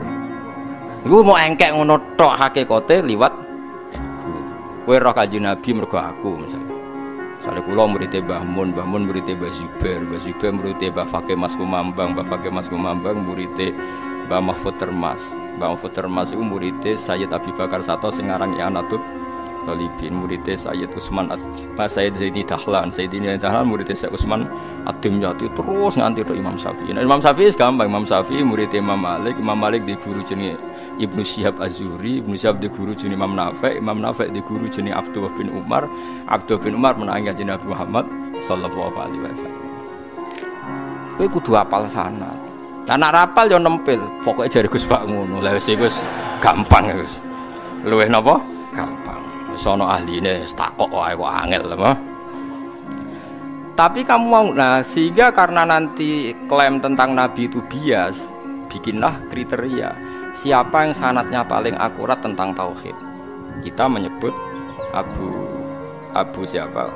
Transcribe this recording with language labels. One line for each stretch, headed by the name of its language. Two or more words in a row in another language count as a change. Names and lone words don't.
Javanese: Iku mau engkek ngono tok hakikate liwat kowe roh Kanjeng Nabi mergo aku misalnya. Misale kula murid Mbah Mun, Mbah Mun murid Mbah Zubair, Mbah Zubair murid Mbah Fakih Mas Kumambang, Mbah Fakih Mas Kumambang murid Mbah Mahfud Termas. Mbah Mahfud Termas iku murid Sayyid Abi Bakar Sato sing aran I'anatul Talibin, murid Sayyid Utsman Sayyid Zaini Dahlan, Sayyid Zaini Dahlan murid Sayyid Utsman Ad-Dimyati terus nganti tok Imam Syafi'i. Nah, Imam Syafi'i gampang, Imam Syafi'i murid Imam Malik, Imam Malik di guru jenenge Ibnu Syihab Az-Zuhri, Ibnu Syihab di guru jenenge Imam Nafi', Imam Nafi' di guru jenenge Abdullah bin Umar, Abdullah bin Umar menangi kanjeng Nabi Muhammad
Arabic: صلى الله عليه وسلم.
Javanese: Kowe kudu hafal sanad. Lah nek rapal yo nempel, pokoke jare Gus Pak ngono. Lah wis iku gampang wis. Luwih napa? Gampang. Wis ana ahline takok wae kok angel apa.
Indonesian: Tapi kamu mau, nah sehingga karena nanti klaim tentang Nabi itu bias, bikinlah kriteria siapa yang sanadnya paling akurat tentang tauhid. Kita menyebut Abu siapa?